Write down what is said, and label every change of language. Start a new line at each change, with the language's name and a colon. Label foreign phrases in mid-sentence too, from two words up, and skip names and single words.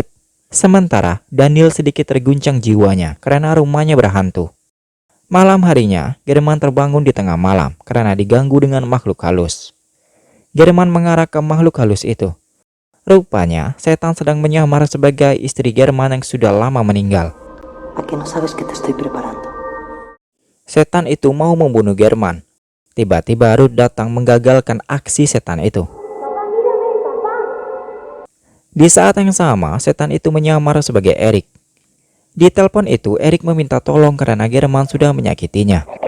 Indonesian: Sementara Daniel sedikit terguncang jiwanya karena rumahnya berhantu. Malam harinya, German terbangun di tengah malam karena diganggu dengan makhluk halus. German mengarah ke makhluk halus itu. Rupanya, setan sedang menyamar sebagai istri German yang sudah lama meninggal.
Spanish: ¿A que no sabes que te estoy preparando?
Indonesian: Setan itu mau membunuh German. Tiba-tiba Ruth datang menggagalkan aksi setan itu. Di saat yang sama, setan itu menyamar sebagai Eric. Di telepon itu, Eric meminta tolong karena German sudah menyakitinya.